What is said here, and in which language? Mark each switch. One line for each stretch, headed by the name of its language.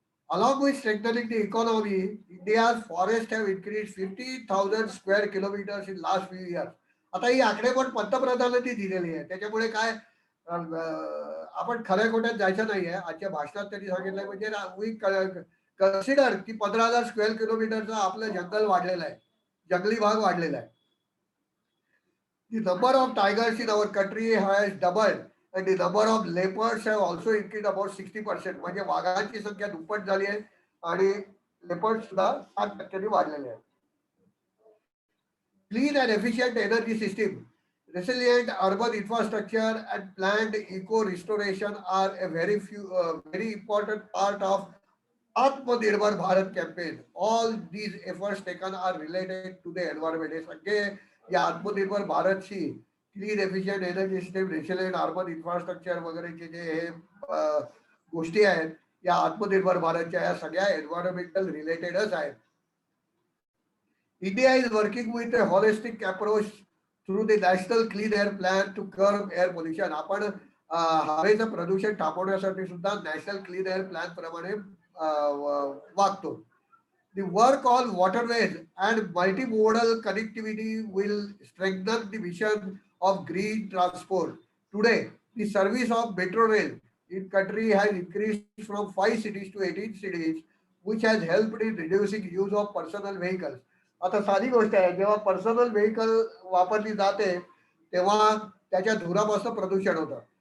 English: Along with strengthening the economy, India's forests have increased 50,000 square kilometers in last few years.
Marathi: आता ही आकडे पण पंतप्रधानांनी दिलेली आहे. त्याच्यामुळे काय आपण खऱ्या खोट्यात जायचं नाहीये. आजच्या भाषणात त्यांनी सांगितलंय म्हणजे
English: we consider
Marathi: की 15,000 स्क्वेअर किलोमीटरचं आपलं जंगल वाढलेलं आहे, जंगली भाग वाढलेला आहे.
English: The number of tigers in our country has doubled and the number of leopards have also increased about 60%.
Marathi: म्हणजे वाघांची संख्या दुप्पट झाली आहे आणि लेपर्ड सुद्धा 60% वाढलेले आहेत.
English: Clean and efficient energy system, resilient urban infrastructure and planned eco restoration are a very important part of Atmanirbhar Bharat campaign. All these efforts taken are related to the environment.
Marathi: हे सगळे या आत्मनिर्भर भारतशी
English: clean efficient energy system resilient urban infrastructure
Marathi: वगैरेचे जे हे गोष्टी आहेत या आत्मनिर्भर भारतच्या या सगळ्या एन्व्हायरमेंटल रिलेटेडच आहेत.
English: India is working with a holistic approach through the National Clean Air Plan to curb air pollution.
Marathi: आपण हवेचं प्रदूषण थांबवण्यासाठी सुद्धा नॅशनल क्लीन एअर प्लॅन प्रमाणे वागतो.
English: The work on waterways and multimodal connectivity will strengthen the mission of green transport. Today, the service of metro rail in country has increased from 5 cities to 18 cities, which has helped in reducing use of personal vehicles.
Marathi: आता साधी गोष्ट आहे, जेव्हा personal vehicle वापरली जाते तेव्हा त्याच्या धुरापासून प्रदूषण होतं.